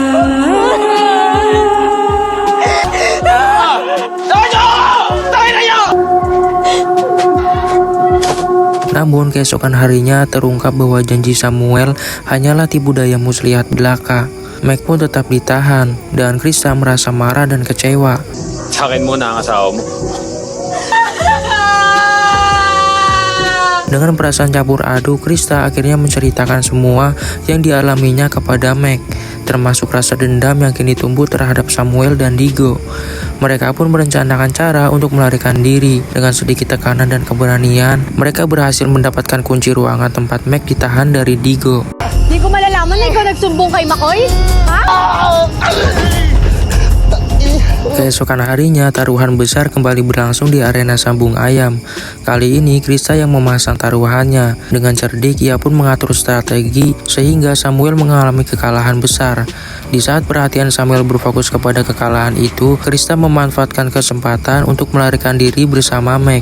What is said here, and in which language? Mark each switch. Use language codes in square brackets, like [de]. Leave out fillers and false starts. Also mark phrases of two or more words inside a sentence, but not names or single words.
[id] Namun keesokan harinya terungkap bahwa janji Samuel hanyalah tipu daya muslihat belaka. Meg pun tetap ditahan dan Krista merasa marah dan kecewa. [tl] Sa akin muna ang asawa mo. [id] Dengan perasaan campur aduk, Krista akhirnya menceritakan semua yang dialaminya kepada Meg, termasuk rasa dendam yang kini tumbuh terhadap Samuel dan Digo. Mereka pun merencanakan cara untuk melarikan diri. Dengan sedikit tekanan dan keberanian, mereka berhasil mendapatkan kunci ruangan tempat Meg ditahan dari Digo. [tl] Di ko malalaman na ikaw nagsumbong kay Makoy? Ha? [id] Keesokan harinya, taruhan besar kembali berlangsung di arena sabung ayam. Kali ini, Krista yang memasang taruhannya. Dengan cerdik, ia pun mengatur strategi sehingga Samuel mengalami kekalahan besar. Di saat perhatian Samuel berfokus kepada kekalahan itu, Krista memanfaatkan kesempatan untuk melarikan diri bersama Meg.